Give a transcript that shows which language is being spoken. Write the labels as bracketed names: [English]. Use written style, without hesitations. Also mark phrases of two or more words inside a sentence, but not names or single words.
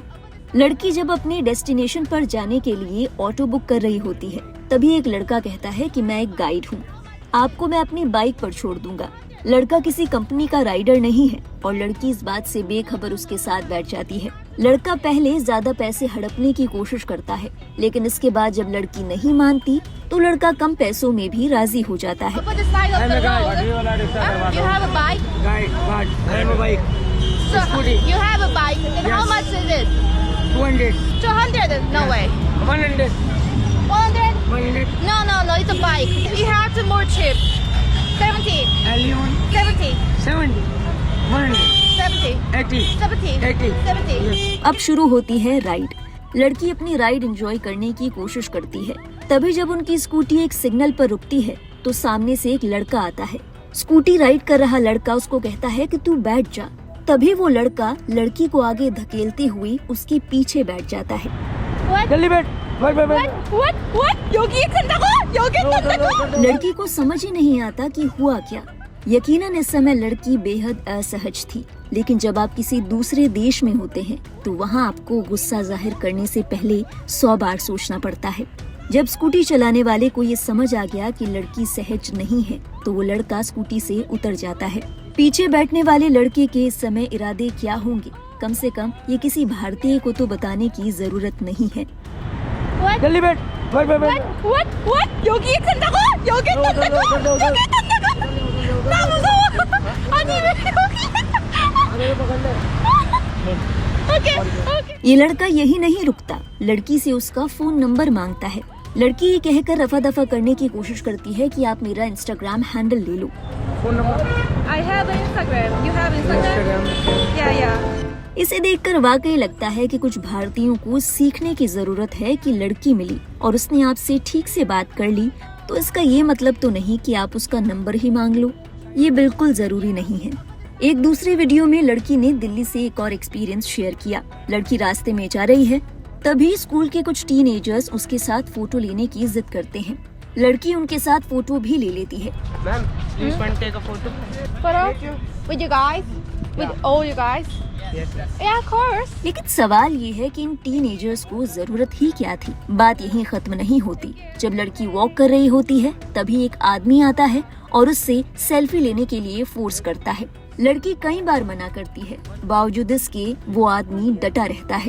[Hindi] लड़की जब अपने डेस्टिनेशन पर जाने के लिए ऑटो बुक कर रही होती है, तभी एक लड़का कहता है कि मैं एक गाइड हूँ, आपको मैं अपनी बाइक पर छोड़ दूंगा। लड़का किसी कंपनी का राइडर नहीं है और लड़की इस बात से बेखबर उसके साथ बैठ जाती है। लड़का पहले ज्यादा पैसे हड़पने की कोशिश करता है, लेकिन इसके बाद जब लड़की नहीं मानती तो लड़का कम पैसों में भी राजी हो जाता है। [English] You have a bike? guide I have a bike So, Scooty. you have a bike. Then how Yes. much is it? 200 200? No way. 100 100? 100 No, it's a bike. We have to more cheap. 70. L1 70. 70 100 70. 80 70. 80 70. [Hindi] अब शुरू होती है राइड। लड़की अपनी राइड एंजॉय करने की कोशिश करती है। तभी जब उनकी स्कूटी एक सिग्नल पर रुकती है तो सामने से एक लड़का आता है। स्कूटी राइड कर रहा लड़का उसको कहता है कि तू बैठ जा। तभी वो लड़का लड़की को आगे धकेलते हुए उसके पीछे बैठ जाता है। [English] What? [Hindi] जल्दी बैठ [English] What? [Korean] 여기 간다고? 여기 간다고? [Hindi] लड़की को समझ ही नहीं आता कि हुआ क्या। यकीनन इस समय लड़की बेहद असहज थी, लेकिन जब आप किसी दूसरे देश में होते हैं तो वहाँ आपको गुस्सा जाहिर करने से पहले 100 बार सोचना पड़ता है। जब स्कूटी चलाने वाले को ये समझ आ गया कि लड़की सहज नहीं है तो वो लड़का स्कूटी से उतर जाता है। पीछे बैठने वाले लड़के के इस समय इरादे क्या होंगे, कम से कम ये किसी भारतीय को तो बताने की जरूरत नहीं है। [English] What? [Hindi] जल्दी बैठ [English] What? [Korean] 여기 간다고? 여기 간다고? 나 무서워. 아니 왜 여기? [English] Okay. [Hindi] ये लड़का यही नहीं रुकता, लड़की से उसका फोन नंबर मांगता है। लड़की ये कहकर रफा दफा करने की कोशिश करती है कि आप मेरा इंस्टाग्राम हैंडल ले लो। [English] phone number I have Instagram. You have Instagram? Yeah. [Hindi] इसे देखकर वाकई लगता है कि कुछ भारतीयों को सीखने की जरूरत है कि लड़की मिली और उसने आपसे ठीक से बात कर ली तो इसका ये मतलब तो नहीं कि आप उसका नंबर ही मांग लो। ये बिल्कुल जरूरी नहीं है। एक दूसरे वीडियो में लड़की ने दिल्ली से एक और [English] experience share [Hindi] किया। लड़की रास्ते में जा रही है, तभी स्कूल के कुछ टीनेजर्स उसके साथ फोटो लेने की जिद करते हैं। लड़की उनके साथ फोटो भी ले लेती है। [English] ma'am please one take a photo Photo? With you guys? With all you guys? yes Yeah, of course. [Hindi] लेकिन सवाल ये है कि इन टीनेजर्स को जरूरत ही क्या थी। बात यहीं खत्म नहीं होती। जब लड़की वॉक कर रही होती है तभी एक आदमी आता है और उससे सेल्फी लेने के लिए फोर्स करता है। लड़की कई बार मना करती है, बावजूद इसके वो आदमी डटा रहता है।